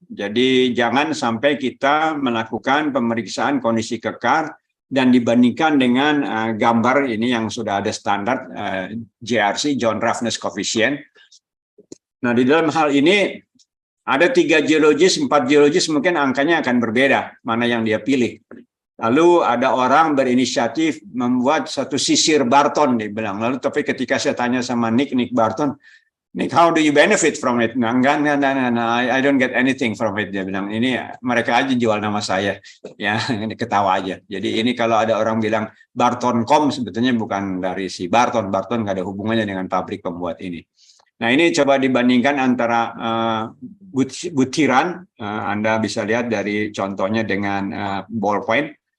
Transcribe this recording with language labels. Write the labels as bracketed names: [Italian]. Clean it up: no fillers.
[Indonesian] Jadi jangan sampai kita melakukan pemeriksaan kondisi kekar dan dibandingkan dengan gambar ini yang sudah ada standar JRC, Joint Roughness Coefficient. Nah, di dalam hal ini ada 3 geologis, 4 geologis, mungkin angkanya akan berbeda mana yang dia pilih. Lalu ada orang berinisiatif membuat satu sisir Barton, dia bilang. Lalu tapi ketika saya tanya sama Nick Barton, Nick, [English] how do you benefit from it? [Indonesian] Nah, enggak, [English] I don't get anything from it. [Indonesian] Dia bilang, ini mereka aja jual nama saya. Ya, ini ketawa aja. Jadi ini kalau ada orang bilang Barton.com, sebetulnya bukan dari si Barton. Barton nggak ada hubungannya dengan pabrik pembuat ini. Nah, ini coba dibandingkan antara butiran. Anda bisa lihat dari contohnya dengan ballpoint.